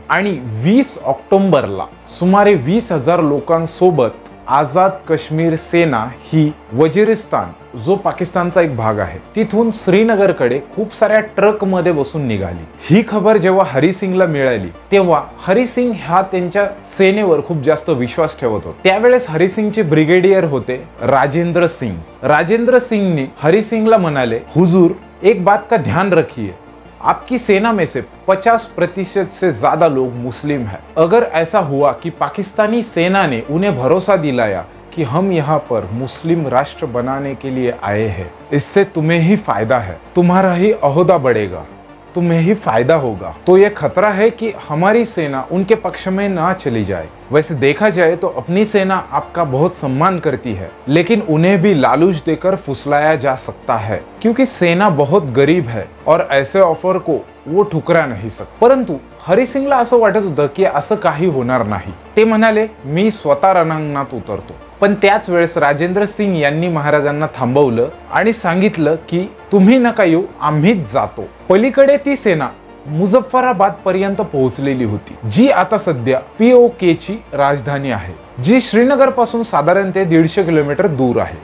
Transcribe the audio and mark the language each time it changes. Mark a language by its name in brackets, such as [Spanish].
[Marathi] आणि 20 ऑक्टोबरला सुमारे 20,000 लोकांसोबत आझाद काश्मीर सेना ही वजिरिस्तान, जो पाकिस्तानचा एक भाग आहे, तिथून श्रीनगरकडे खूप साऱ्या ट्रक मध्ये बसून निघाली. ही खबर जेव्हा हरी सिंगला मिळाली तेव्हा हरी सिंग हा त्यांच्या सेनेवर खूप जास्त विश्वास ठेवत होता. त्यावेळेस हरी सिंगचे ब्रिगेडियर होते राजेंद्र सिंग. राजेंद्र सिंगने हरी सिंगला म्हणाले, [Hindi] हुजूर एक बात का ध्यान रखिए, आपकी सेना में से 50% से ज्यादा लोग मुस्लिम हैं. अगर ऐसा हुआ कि पाकिस्तानी सेना ने उन्हें भरोसा दिलाया कि हम यहाँ पर मुस्लिम राष्ट्र बनाने के लिए आए हैं, इससे तुम्हें ही फायदा है, तुम्हारा ही ओहदा बढ़ेगा, तुम्हें ही फायदा होगा. तो ये खतरा है कि हमारी सेना उनके पक्ष में ना चली जाए. वैसे देखा जाए तो अपनी सेना आपका बहुत सम्मान करती है, लेकिन उन्हें भी लालूच देकर फुसलाया जा सकता है, क्योंकि सेना बहुत गरीब है और ऐसे ऑफर को वो ठुकरा नहीं सकते. [Marathi] परंतु हरी सिंगला असं वाटत होतं की असं काही होणार नाही. ते म्हणाले, मी स्वतः रणांगणात उतरतो. पण त्याच वेळेस राजेंद्र सिंग यांनी महाराजांना थांबवलं आणि सांगितलं की तुम्ही नका येऊ, आम्हीच जातो. पलीकडे ती सेना मुझफ्फराबाद पर्यंत पोहोचलेली होती, जी आता सध्या POK ची राजधानी आहे, जी श्रीनगर पासून साधारणतः 150 किलोमीटर दूर आहे.